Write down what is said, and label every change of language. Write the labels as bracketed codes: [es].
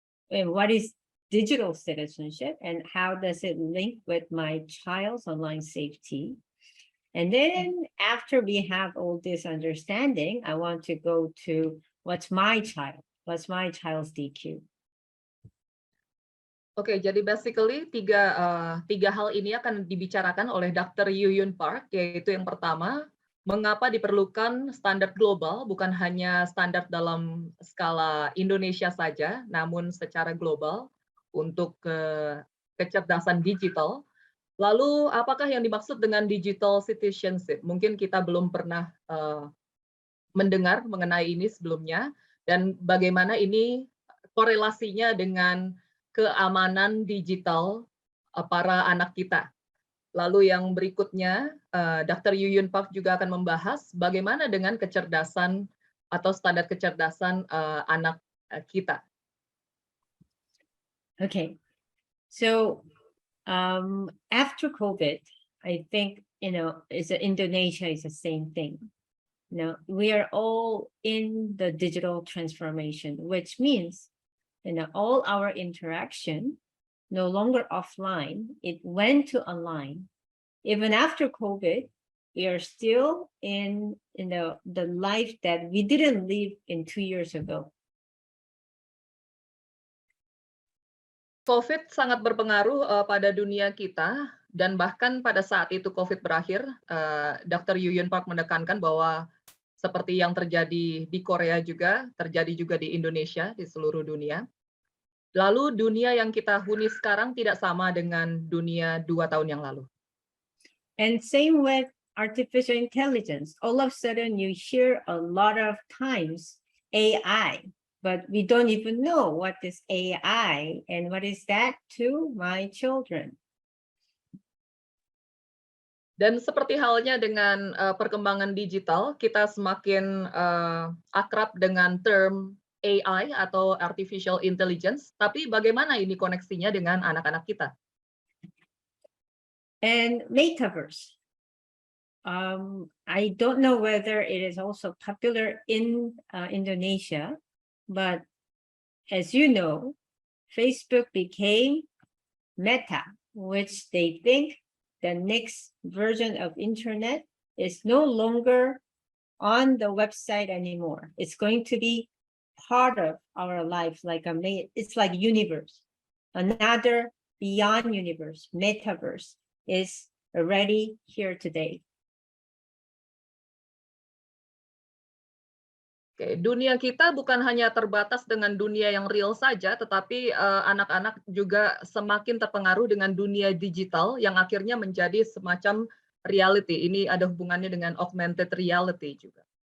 [en] And what is digital citizenship and how does it link with my child's online safety? And then after we have all this understanding, I want to go to what's my child's DQ? [id] Oke, jadi basically tiga hal ini akan dibicarakan oleh Dr. Yuhyun Park, yaitu yang pertama, mengapa diperlukan standar global, bukan hanya standar dalam skala Indonesia saja, namun secara global untuk kecerdasan digital. Lalu apakah yang dimaksud dengan digital citizenship? Mungkin kita belum pernah mendengar mengenai ini sebelumnya, dan bagaimana ini korelasinya dengan keamanan digital para anak kita. Lalu yang berikutnya, Dr. Yuhyun Park juga akan membahas bagaimana dengan kecerdasan atau standar kecerdasan anak kita. [en] Okay, so after COVID, I think, Indonesia is the same thing. We are all in the digital transformation, which means, all our interaction no longer offline, it went to online. Even after COVID, we are still in the life that we didn't live in 2 years ago. [id] COVID sangat berpengaruh pada dunia kita, dan bahkan pada saat itu COVID berakhir, Dr. Yuhyun Park menekankan bahwa seperti yang terjadi di Korea juga, terjadi juga di Indonesia, di seluruh dunia. Lalu dunia yang kita huni sekarang tidak sama dengan dunia 2 tahun yang lalu. [en] And same with artificial intelligence. All of a sudden you hear a lot of times AI, but we don't even know what is AI and what is that to my children. [id] Dan seperti halnya dengan perkembangan digital, kita semakin akrab dengan term AI atau artificial intelligence, tapi bagaimana ini koneksinya dengan anak-anak kita? [en] And metaverse. I don't know whether it is also popular in Indonesia, but as you know, Facebook became Meta, which they think the next version of internet is no longer on the website anymore. It's going to be part of our life, it's like universe. Another beyond universe, metaverse, is already here today. [id] Oke, dunia kita bukan hanya terbatas dengan dunia yang real saja, tetapi anak-anak juga semakin terpengaruh dengan dunia digital yang akhirnya menjadi semacam reality. Ini ada hubungannya dengan augmented reality juga.